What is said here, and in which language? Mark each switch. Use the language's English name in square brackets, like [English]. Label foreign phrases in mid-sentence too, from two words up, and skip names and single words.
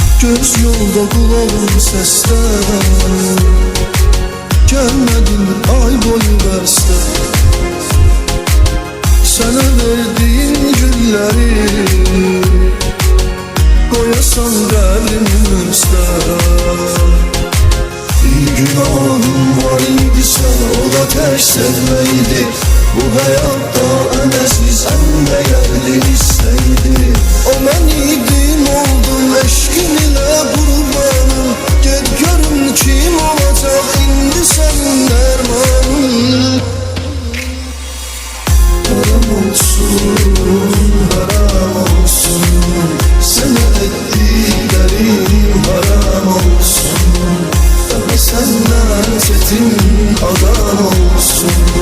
[Turkish] Göz yolda, kulağım seste, gelmedin ay boyu beste. Sana verdiğin gülleri koyasan kalbimin üstə. [Azerbaijani] Bir günahım var idisə, o da tək sevməkdi. Bu həyatda ən əziz, ən dəyərli hissəydi. O mən idim, oldum eşqin ilə qurbanım. Get görüm kim olacaq indi sənin dərmanın. Haram olsun, haram olsun, sənə etdiklərim haram olsun. Daha səndən çetin adam olsun.